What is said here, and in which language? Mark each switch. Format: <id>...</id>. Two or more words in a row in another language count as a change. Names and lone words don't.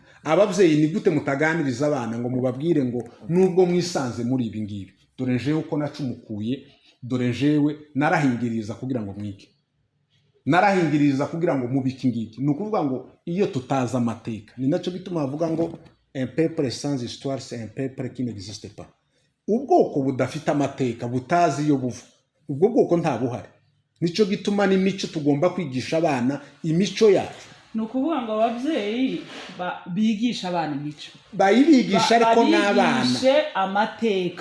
<rn>Abavyeyi ni gute mutaganiriza abana ngo mubabwire ngo nubwo mwisanze muri ibi ngibi, dore njewe uko nacumukuye, dore njewe narahingiriza kugira ngo mwike, narahingiriza kugira ngo mubike ngiki. Ni ukuvuga ngo iyo tutazi amateka, ni nacyo bituma bavuga ngo</rn> <fr>un peuple sans histoire c'est un peuple qui n'existe pas.</fr> <rn>Ubwoko budafite amateka, butazi iyo buva, ubwo bwoko nta buhari. Nico gituma n'imico tugomba kwigisha abana imico yacu. Ni ukuvuga ngo abavyeyi bigisha abana imico, bayibigisha ariko n'abana bigishe amateka.</rn>